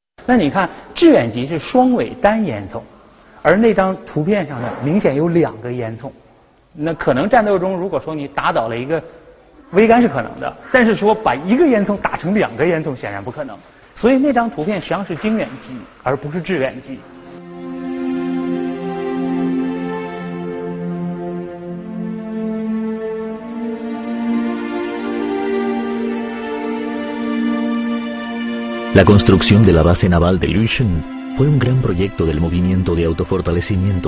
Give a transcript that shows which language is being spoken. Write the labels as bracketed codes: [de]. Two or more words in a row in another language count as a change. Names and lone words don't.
[zh] 那你看致远级是双尾单烟囱，而那张图片上呢明显有2个烟囱，那可能战斗中如果说你打倒了一个 桅杆是可能的，但是说把1个烟囱打成2个烟囱显然不可能，所以那张图片实际上是经远级，而不是致远级。 [es] La construcción de la base naval de Lushun fue un gran proyecto del movimiento de autofortalecimiento.